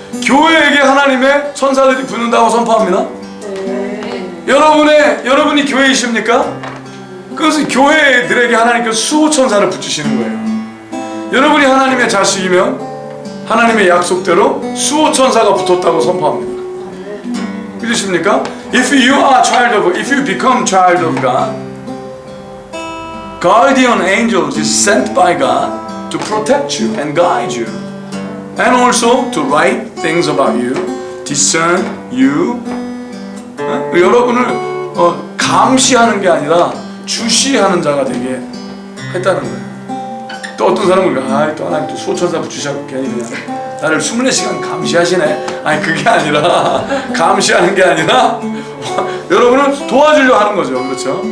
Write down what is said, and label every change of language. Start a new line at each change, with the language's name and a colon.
Korean: 교회에게 하나님의 천사들이 붙는다고 선포합니다. 여러분이 교회이십니까? 그것은 교회들에게 하나님께서 수호 천사를 붙이시는 거예요. 여러분이 하나님의 자식이면 하나님의 약속대로 수호 천사가 붙었다고 선포합니다. 믿으십니까?
English: If you become child of God, guardian angels is sent by God to protect you and guide you, and also to write things about you, discern you.
Korean: 여러분을 감시하는 게 아니라 주시하는 자가 되게 했다는 거예요. 또 어떤 사람은 또 하나님 또 수호천사 붙이셔서 괜히 그냥 나를 24시간 감시하시네. 아니 그게 아니라 감시하는 게 아니라 여러분을 도와주려 하는 거죠. 그렇죠?